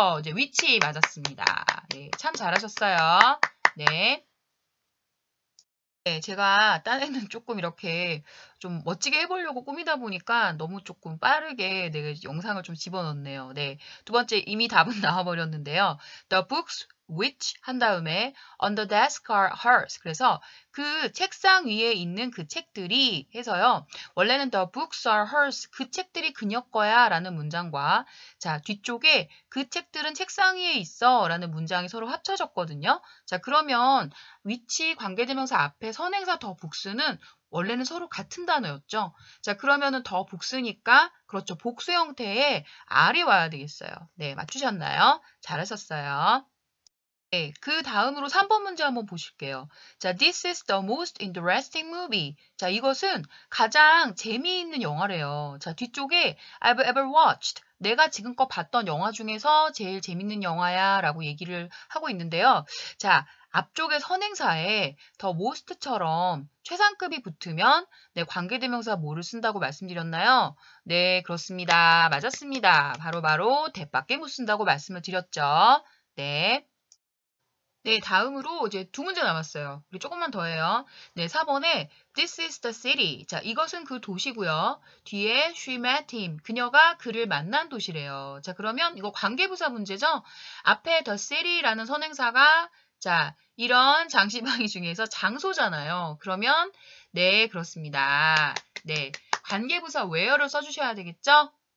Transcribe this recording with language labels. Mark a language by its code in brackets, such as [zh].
[ko] 이제 which 맞았습니다. 네, 참 잘하셨어요. 네. 네, 제가 딴에는 조금 이렇게 좀 멋지게 해보려고 꾸미다 보니까 너무 조금 빠르게 네, 영상을 좀 집어넣네요. 네, 두 번째 이미 답은 나와버렸는데요. [en] The books which [ko] 한 다음에 [en] on the desk are hers. [ko] 그래서 그 책상 위에 있는 그 책들이 해서요. 원래는 [en] the books are hers. [ko] 그 책들이 그녀 거야 라는 문장과 자 뒤쪽에 그 책들은 책상 위에 있어 라는 문장이 서로 합쳐졌거든요. 자 그러면 which 관계대명사 앞에 선행사 the books는 원래는 서로 같은 단어였죠. 자 그러면은 더 복수니까 그렇죠. 복수 형태의 R이 와야 되겠어요. 네, 맞추셨나요? 잘하셨어요. 네, 그 다음으로 3번 문제 한번 보실게요. [en] 자, this is the most interesting movie. [ko] 자, 이것은 가장 재미있는 영화래요. 자, 뒤쪽에 [en] I've ever watched. [ko] 내가 지금껏 봤던 영화 중에서 제일 재밌는 영화야 라고 얘기를 하고 있는데요. 자, 앞쪽에 선행사에 더 most처럼 최상급이 붙으면 네, 관계대명사 뭐를 쓴다고 말씀드렸나요? 네, 그렇습니다. 맞았습니다. 바로 대밖에 못 쓴다고 말씀을 드렸죠. 네. 네, 다음으로 이제 두 문제 남았어요. 우리 조금만 더 해요. 네, 4번에 [en] This is the city. [ko] 자, 이것은 그 도시고요. 뒤에 [en] she met him. [ko] 그녀가 그를 만난 도시래요. 자, 그러면 이거 관계부사 문제죠? 앞에 the city라는 선행사가 자, 이런 장시방위 중에서 장소잖아요. 그러면 네, 그렇습니다. 네, 관계부사 where를 써주셔야 되겠죠?